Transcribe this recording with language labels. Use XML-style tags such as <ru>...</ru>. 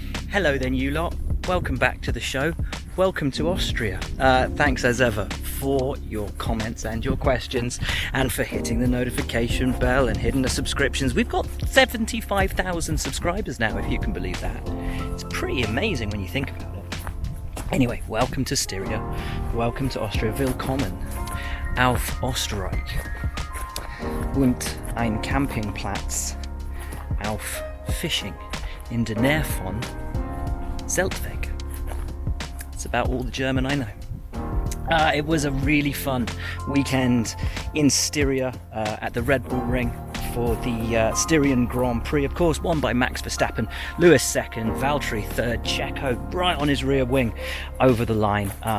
<en>Hello then, you lot. Welcome back to the show. Welcome to Austria. Thanks as ever for your comments and your questions, and for hitting the notification bell and hitting the subscriptions. We've got 75,000 subscribers now, if you can believe that. It's pretty amazing when you think about it. Anyway, welcome to Styria. Welcome to Austria.</en> <de>Willkommen auf Österreich und ein Campingplatz auf Fishing in der Nähe von Zeltweg.</de> <en>It's about all the German I know. It was a really fun weekend in Styria at the Red Bull Ring for the Styrian Grand Prix, of course, won by Max Verstappen, Lewis second, Valtteri third, Checo right on his rear wing over the line.</en>